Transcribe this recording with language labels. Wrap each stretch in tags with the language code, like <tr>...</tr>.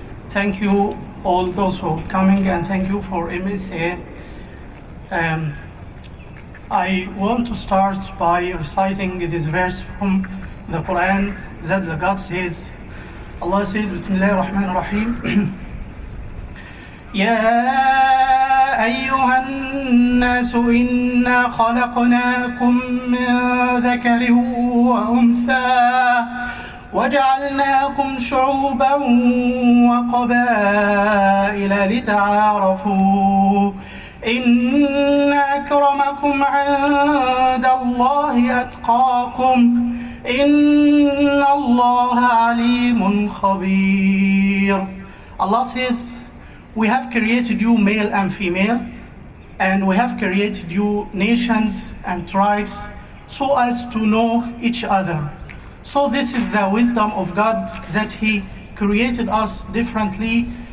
<en>Thank you all those who are coming, and thank you for MSA. I want to start by reciting this verse from the Quran that the God says, Allah says, Bismillah ar-Rahman ar-Rahim.</en> <ar>يا أيها الناس إنا خلقناكم من ذكر وأنثى وجعلناكم شعوبا وقبائل لتعارفوا إن أكرمكم عند الله أتقاكم إن الله عليم خبير.</ar> <en>Allah says, we have created you male and female, and we have created you nations and tribes so as to know each other. So this is the wisdom of God, that He created us differently.</en>